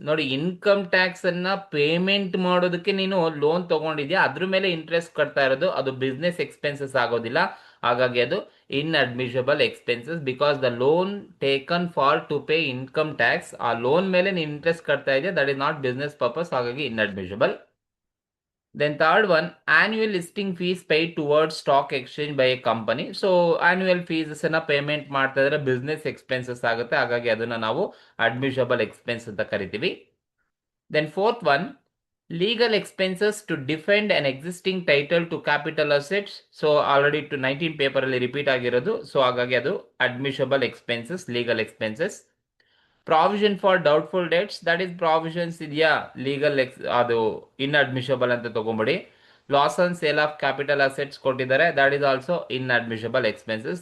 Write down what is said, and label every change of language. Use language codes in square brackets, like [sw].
[kn] ನೋಡಿ, income tax ಅನ್ನ payment ಮಾಡೋದಕ್ಕೆ ನೀನು ಲೋನ್ ತಗೊಂಡಿದ್ಯಾ, ಅದ್ರ ಮೇಲೆ ಇಂಟ್ರೆಸ್ಟ್ ಕಟ್ತಾ ಇರೋದು, ಅದು ಬಿಸ್ನೆಸ್ ಎಕ್ಸ್ಪೆನ್ಸಸ್ ಆಗೋದಿಲ್ಲ, ಹಾಗಾಗಿ ಅದು ಇನ್ಅಡ್ಮಿಷಬಲ್ expenses. [en] because the loan taken for to pay income tax, [kn] ಆ ಲೋನ್ ಮೇಲೆ ನೀನು ಇಂಟ್ರೆಸ್ಟ್ ಕಟ್ತಾ ಇದೆಯಾ, [en] That is not business purpose, ಹಾಗಾಗಿ inadmissible. Then third one, annual listing fees paid towards stock exchange by a company. So annual fees [kn] ಅನ್ನ payment ಮಾಡ್ತಾ ಇದ್ರೆ business expenses ಆಗುತ್ತೆ, ಹಾಗಾಗಿ ಅದನ್ನ ನಾವು ಅಡ್ಮಿಷಬಲ್ ಎಕ್ಸ್ಪೆನ್ಸ್ ಅಂತ ಕರಿತೀವಿ. [en] Then fourth one, legal expenses to defend an existing title to capital assets. So already to 19 [kn] paper ಅಲ್ಲಿ ರಿಪೀಟ್ ಆಗಿರೋದು, ಸೊ ಹಾಗಾಗಿ ಅದು ಅಡ್ಮಿಷಬಲ್ expenses, legal expenses. [en] provision for doubtful debts, that is provisions ಇದೆಯಾ legal ಅದು inadmissible [kn] ಅಂತ ತಗೊಂಬಿಡಿ. [en] Loss on sale of capital assets ಕೊಟ್ಟಿದ್ದಾರೆ, that is also inadmissible expenses.